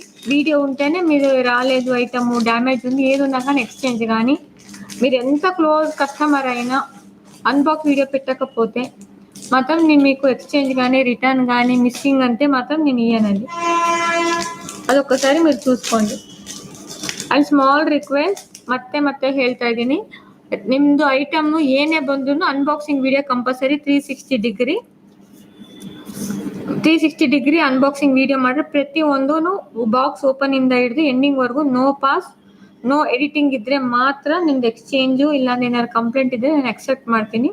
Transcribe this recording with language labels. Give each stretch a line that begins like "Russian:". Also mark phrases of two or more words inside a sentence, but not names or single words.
Telugu: వీడియో ఉంటేనే మీరు రాలేదు,
English: item damage
Telugu: ఉంది, ఏది ఉన్నా కానీ ఎక్స్చేంజ్ కానీ, మీరు ఎంత
English: close customer
Telugu: అయినా
English: unbox video
Telugu: పెట్టకపోతే మాత్రం నేను మీకు ఎక్స్చేంజ్ కానీ రిటర్న్ కానీ మిస్సింగ్ అంటే మాత్రం నేను ఇయ్యనండి. ಅದೊಕ್ಕಸಾರಿ మీరు చూసుకోండి.
English: and small request,
Kannada: ಮತ್ತೆ ಹೇಳ್ತಾ ಇದ್ದೀನಿ, ನಿಮ್ಮದು ಐಟಮ್ ಏನೇ ಬಂದ್ರೂ
English: unboxing video compulsory 360 degree unboxing video
Kannada: ಮಾಡಿದ್ರೆ ಪ್ರತಿಯೊಂದು
English: box open
Kannada: ಇಂದ ಹಿಡಿದು ಎಂಡಿಂಗ್ ವರ್ಗು
English: no pause, no editing
Kannada: ಇದ್ರೆ ಮಾತ್ರ ನಿಮ್ದು ಎಕ್ಸ್ಚೇಂಜು, ಇಲ್ಲ ಏನಾದ್ರು ಕಂಪ್ಲೇಂಟ್ ಇದ್ರೆ ನಾನು ಅಕ್ಸೆಪ್ಟ್ ಮಾಡ್ತೀನಿ.